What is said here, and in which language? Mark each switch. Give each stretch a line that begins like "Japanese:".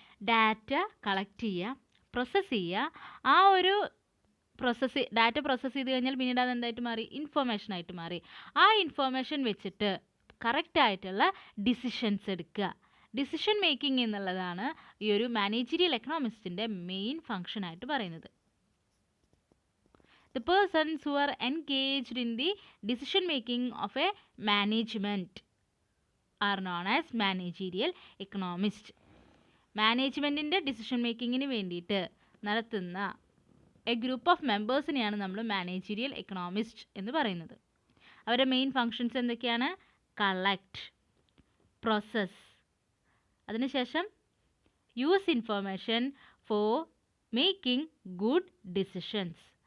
Malayalam: Data collect ചെയ്യുക, process ചെയ്യുക. ആ ഒരു ഡാറ്റ പ്രോസസ്സ് ചെയ്ത് കഴിഞ്ഞാൽ പിന്നീട് അത് എന്തായിട്ട് മാറി? ഇൻഫോർമേഷനായിട്ട് മാറി. ആ ഇൻഫോർമേഷൻ വെച്ചിട്ട് കറക്റ്റായിട്ടുള്ള ഡിസിഷൻസ് എടുക്കുക. ഡിസിഷൻ മേക്കിംഗ് എന്നുള്ളതാണ് ഈ ഒരു മാനേജീരിയൽ എക്കണോമിസ്റ്റിൻ്റെ മെയിൻ ഫങ്ഷൻ ആയിട്ട് പറയുന്നത്.
English: The persons who are engaged in the decision making of a management are known as managerial economists.
Malayalam: മാനേജ്മെൻറ്റിൻ്റെ decision മേക്കിങ്ങിന് വേണ്ടിയിട്ട് നടത്തുന്ന എ ഗ്രൂപ്പ് ഓഫ് മെമ്പേഴ്സിനെയാണ് നമ്മൾ മാനേജീരിയൽ എക്കണോമിസ്റ്റ് എന്ന് പറയുന്നത്. അവരുടെ മെയിൻ ഫങ്ഷൻസ് എന്തൊക്കെയാണ്? കളക്ട്, പ്രോസസ്, അതിനുശേഷം
English: Use information for making good decisions.